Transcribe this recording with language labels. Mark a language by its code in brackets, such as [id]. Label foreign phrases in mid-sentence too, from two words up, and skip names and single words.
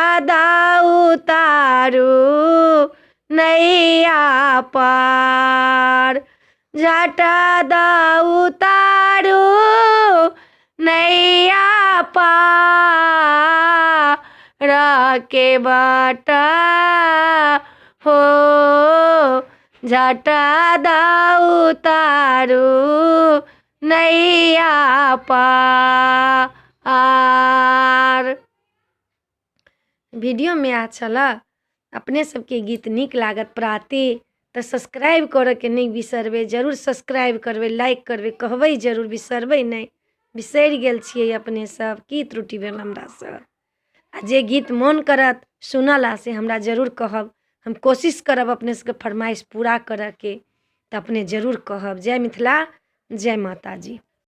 [mai] उतारू नैया पार, झट उतारू नैया पार के बाटा हो जटा दाऊ तारू नैया पार। वीडियो में अच्छा लग अपने सबके गीत नीक लागत प्राती तो सब्सक्राइब करे के नहीं बिसरबे, जरूर सब्सक्राइब करबे, लाइक करबे, कहबे जरूर, बिसरबे नहीं। बिसरि गेल छियै अपने सब, की त्रुटि भेल हमरा से। आ जे गीत मन करत सुनला से हमरा जरूर कहब, हम कोशिश करब अपने सबके फरमाइश पूरा करऽ के, तो अपने जरूर कहब। जय मिथिला, जय माता जी।